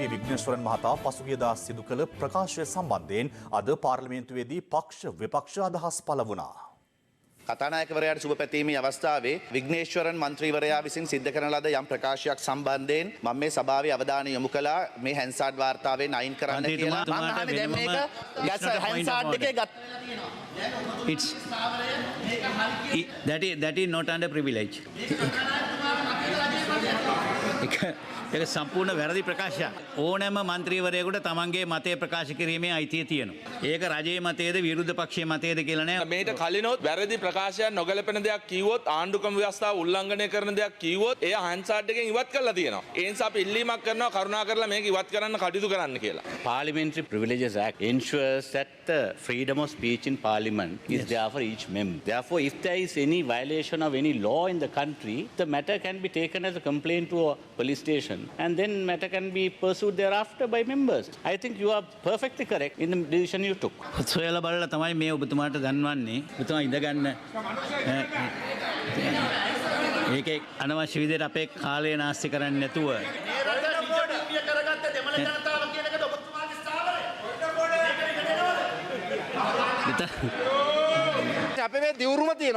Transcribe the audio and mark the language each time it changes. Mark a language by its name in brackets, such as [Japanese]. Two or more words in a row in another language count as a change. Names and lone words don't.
[Sinhala] විග්නේශ්වරන් මහතා පසුගියදා සිදු කළ ප්‍රකාශය සම්බන්ධයෙන් අද පාර්ලිමේන්තුවේදී පක්ෂ විපක්ෂ අදහස් පළ වුණා. කතානායකවරයාට සුබ පැතීමේ අවස්ථාවේ විග්නේශ්වරන් මන්ත්‍රීවරයා විසින් සිද්ධ කරන ලද යම් ප්‍රකාශයක් සම්බන්ධයෙන් මම මේ සභාවේ අවධානය යොමු කළා මේ හැන්සාඩ් වාර්තාවෙන් අයින් කරන්න කියලා. මම අහන්නේ දැන් මේක ගැස් හැන්සාඩ් එකේ [English] that is not under privilege. [Sinhala] ඒක සම්පූර්ණ වැරදි ප්‍රකාශයක්. ඕනෑම මන්ත්‍රීවරයෙකුට තමන්ගේ මතය ප්‍රකාශ කිරීමේ අයිතිය තියෙනවා. ඒක රජයේ මතයේද විරුද්ධ පක්ෂයේ මතයේද කියලා නෑ. මේට කලිනොත් වැරදි ප්‍රකාශයක් නොගැලපෙන දෙයක් කිව්වොත් ආණ්ඩුක්‍රම ව්‍යවස්ථාව උල්ලංඝනය කරන දෙයක් කිව්වොත් එය හාන්සාඩ් එකෙන් ඉවත් කරලා තියෙනවා. ඒ නිසා අපි ඉල්ලීමක් කරනවා කරුණාකරලා මේක ඉවත් කරන්න කටයුතු කරන්න කියලා. [English] Parliamentary Privileges Act ensures that the freedom of speech in Parliament is there for each member. Therefore, if there is any violation of any law in the country, the matter can be taken as a complaint to a police station and then matter can be pursued thereafter by members. I think you are perfectly correct in the decision you took. [Sinhala] සොයලා බලලා තමයි මේ ඔබතුමාට දන්වන්නේ. ඔබතුමා ඉඳගන්න. ඒකේ අනවශ්‍ය විදිහට අපේ කාලය නාස්ති කරන්නේ නැතුව අපේ මේ දියුරුම තියෙනවා.